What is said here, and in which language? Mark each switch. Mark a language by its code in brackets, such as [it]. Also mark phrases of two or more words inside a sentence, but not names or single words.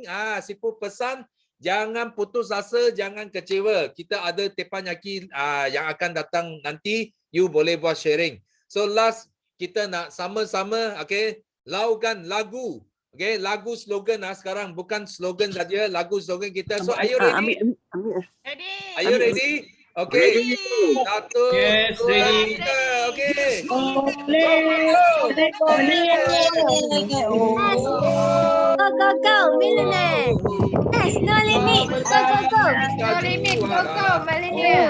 [ms] Sifu pesan jangan putus asa, jangan kecewa. Kita ada teppanyaki yang akan datang nanti, you boleh buat sharing. [en] So last [ms] kita nak sama-sama laukan lagu. Okay, lagu slogan sekarang bukan slogan saja, lagu slogan kita. [en] So are you ready? Ready. Are you ready? [ms] Okay. Satu, [en] Yes, [ms] dua, [en] ready. [ms] tiga. [en] Okay. Go, millionaire. Yes, no limit. Go. No limit, go, millionaire.